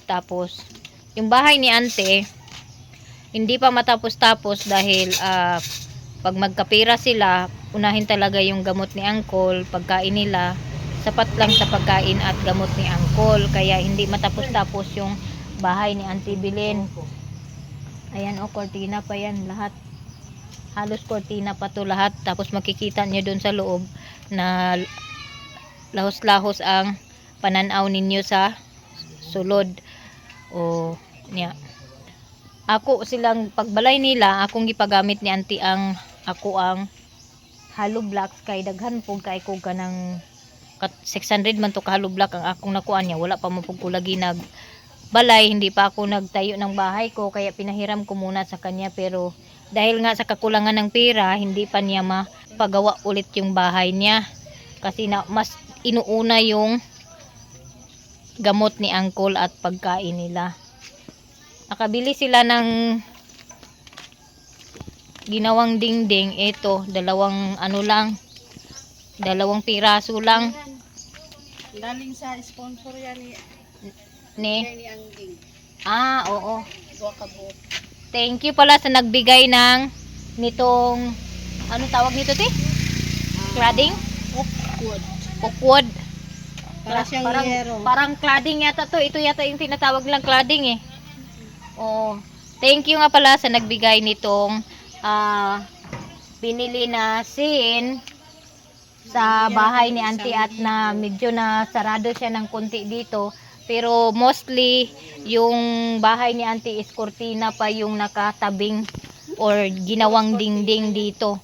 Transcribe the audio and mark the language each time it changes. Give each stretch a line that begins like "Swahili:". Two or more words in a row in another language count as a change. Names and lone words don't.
Filipino: Tapos, yung bahay ni Ante, hindi pa matapos-tapos dahil pag magkapira sila, unahin talaga yung gamot ni Uncle, pagkain nila. Sapat lang sa pagkain at gamot ni Uncle. Kaya hindi matapos-tapos yung bahay ni Auntie Bilin. Ayan o, kortina pa yan lahat. Halos kortina pa to lahat. Tapos makikita niyo dun sa loob na lahos-lahos ang pananaw ninyo sa sulod.
Cebuano: O, niya. Ako silang pagbalay nila, akong gipagamit ni Auntie ako ang
English: hollow blocks
Cebuano: kay daghan po kay ko kanang 600 man to ka hollow block ang akong nakuha niya. Wala pa mo pug lagi nag balay,
Filipino: hindi pa ako nagtayo ng bahay ko kaya pinahiram ko muna sa kanya, pero dahil nga sa kakulangan ng pera hindi pa niya mapagawa ulit yung bahay niya kasi mas inuuna yung gamot ni Uncle at pagkain nila. Nakabili sila ng ginawang dingding. Ito, dalawang piraso lang. Galing sa sponsor yan Ni Angking. oo.
English: Thank you
Filipino: pala sa nagbigay ng nitong ano tawag nito te? Cladding? Oakwood. Parang cladding yata to. Ito yata yung tinatawag lang cladding eh. Oh,
English: Thank you
Filipino: nga pala sa nagbigay nitong pinili na sin sa bahay ni auntie at na medyo na sarado siya ng konti dito. Pero mostly yung bahay ni auntie is kurtina pa yung nakatabing or ginawang dingding dito.